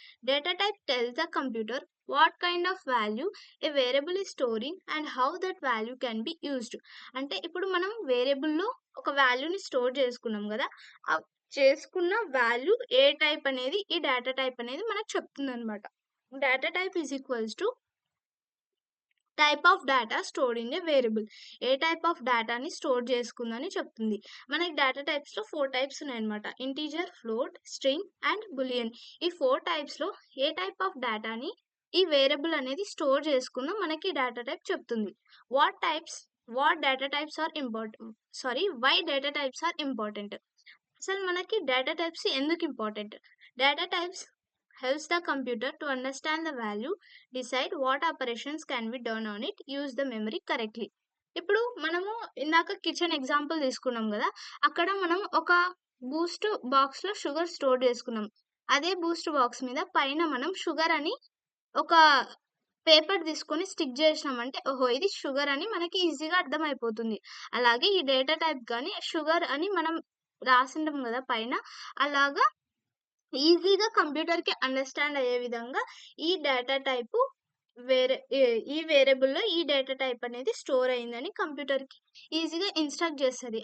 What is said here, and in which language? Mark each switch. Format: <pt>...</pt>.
<en>Data type tells the computer what kind of value a variable is storing and how that value can be used.</en> <te>అంటే ఇప్పుడు మనం వేరియబుల్‌లో ఒక వాల్యూని store చేసుకున్నాం గదా! ఆ చేసుకున్న వాల్యూ ఏ టైప్ అనేది ఈ డేటా టైప్ అనేది మనకు చెప్తుందనమాట.</te> <en>Data type is equals to type of data stored in a variable.</en> <te>ఏ type of డేటాని స్టోర్ చేసుకుందని చెప్తుంది. మనకి డేటా టైప్స్‌లో 4 టైప్స్ ఉన్నాయన్నమాట. Integer, float, string and Boolean. ఈ 4 టైప్స్‌లో ఏ టైప్ ఆఫ్ డేటాని ఈ వేరియబుల్ అనేది స్టోర్ చేసుకుందో మనకి డేటా టైప్ చెప్తుంది.</te> <en>What types what data types are important why data types are important.</en> <te>అసలు మనకి డేటా టైప్స్ ఎందుకు important?</te> <en>Data types helps the computer to understand the value, decide what operations can be done on it, use the memory correctly.</en> <te>ఇప్పుడు మనము ఇందాక kitchen example తీసుకున్నాం గదా! అక్కడ మనం ఒక బూస్ట్ బాక్స్‌లో షుగర్ స్టోర్ చేసుకున్నాం. అదే బూస్ట్ బాక్స్ మీద పైన మనం షుగర్ అని ఒక పేపర్ తీసుకొని స్టిక్ చేసినామంటే, ఓహో! ఇది షుగర్ అని మనకి ఈజీగా అర్థమైపోతుంది. అలాగే ఈ డేటా టైప్ గాని షుగర్ అని మనం రాసుంటాం గదా పైన, అలాగా ఈజీగా కంప్యూటర్‌కి అండర్‌స్టాండ్ అయ్యే విధంగా ఈ డేటా టైపు వేరే ఈ వేరియబుల్‌లో ఈ డేటా టైప్ అనేది స్టోర్ అయిందని కంప్యూటర్‌కి ఈజీగా ఇన్‌స్ట్రక్ట్ చేస్తది.</te>